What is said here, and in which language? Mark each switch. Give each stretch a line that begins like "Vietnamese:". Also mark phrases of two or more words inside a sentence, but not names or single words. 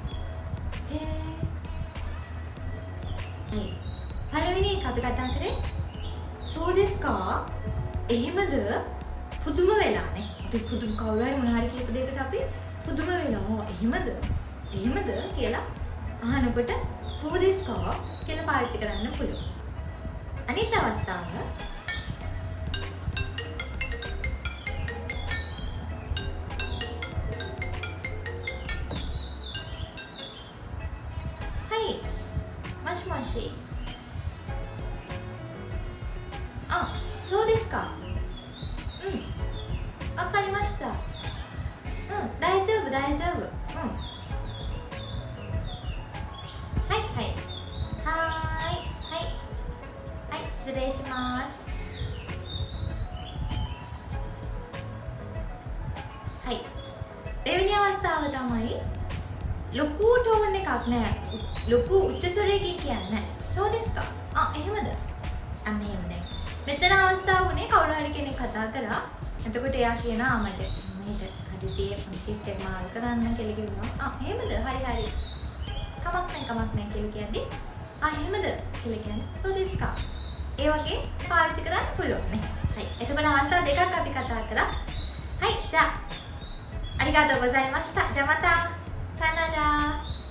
Sinhala: පළවෙනි එක අපි කතා කරේ
Japanese: そう です か
Sinhala: එහෙමද පුදුම වෙලානේ. අපි පුදුම කවුරු හරි මොන හරි කියපු දෙයකට අපි පුදුම වෙනවා. එහෙමද කියලා අහනකොට
Japanese: そう です か
Sinhala: කියලා පාවිච්චි කරන්න පුළුවන්. අනිත් අවස්ථාව
Japanese: はいもしもしそうですかわかりました大丈夫はい失礼します
Sinhala: はい දෙවෙනි අවස්ථාව තමයි ලොකු ටෝන් එකක් නෑ ලොකු උච්ච ස්වරයකින් කියන්නේ
Japanese: そうです
Sinhala: か එහෙමද අන්න එහෙම දැන් මෙතන අවස්ථාව උනේ කවුරු හරි කෙනෙක් කතා කරා එතකොට එයා කියනවා මට මේක හදිසියෙ ෂිෆ්ට් එක මාරු කරන්න කියලා කිව්වා එහෙමද හරි කමක් නැහැ කියලා කියද්දි එහෙමද කියලා කියන්නේ
Japanese: そうですか
Sinhala: ඒ වගේ පාවිච්චි කරන්න පුළුවන් නේ. හරි. එතකොට අවස්ථා දෙකක් අපි කතා කරා. හරි.
Japanese: じゃあありがとうございました。じゃあまた。さよなら。